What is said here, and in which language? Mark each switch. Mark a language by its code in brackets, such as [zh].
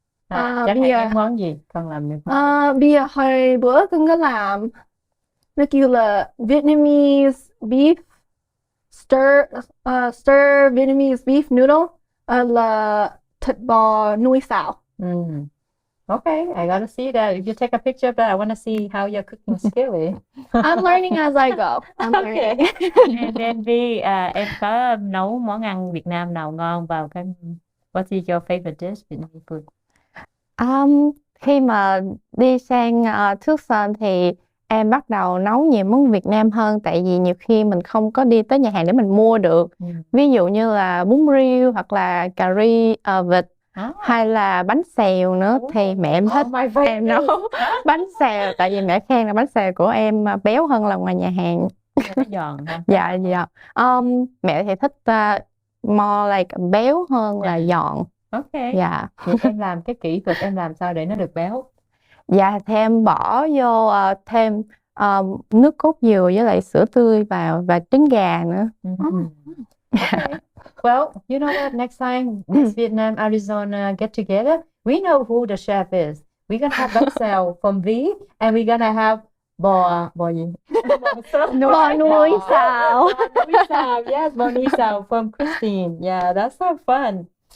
[vi] Chắc Bây giờ những món gì con làm được? bây giờ hồi bữa con có làm nó kêu là [en] Vietnamese beef stir Vietnamese beef noodle, [vi] là thịt bò nuôi xào. [en] Okay, I gotta see that. If you take a picture of that, I want to see how your cooking skill is. I'm learning as I go. I'm learning. [vi] And then Vi, em có nấu món ăn Việt Nam nào ngon vào cái [en] what is your favorite dish Vietnamese food? [vi] Khi mà đi sang Tucson thì em bắt đầu nấu nhiều món Việt Nam hơn, tại vì nhiều khi mình không có đi tới nhà hàng để mình mua được. Ví dụ như là bún riêu hoặc là cà ri vịt hay là bánh xèo nữa thì mẹ em thích em nấu bánh xèo, tại vì mẹ khen là bánh xèo của em béo hơn là ngoài nhà hàng. Nó giòn ha. Dạ. Mẹ thì thích [en] more like [vi] béo hơn là giòn. [en] Okay. [vi] Dạ. Vậy em làm cái kỹ thuật em làm sao để nó được béo? Dạ, thì em bỏ vô thêm nước cốt dừa với lại sữa tươi vào và trứng gà nữa. [en] Okay. Well, you know what? Next time Miss Vietnam Arizona get together, we know who the chef is. We're gonna have bánh xèo from V, and we're gonna have bò gì? [vi] Bò nuôi xào. [en] Yes, bò nuôi xào from Christine. Yeah, that's so fun.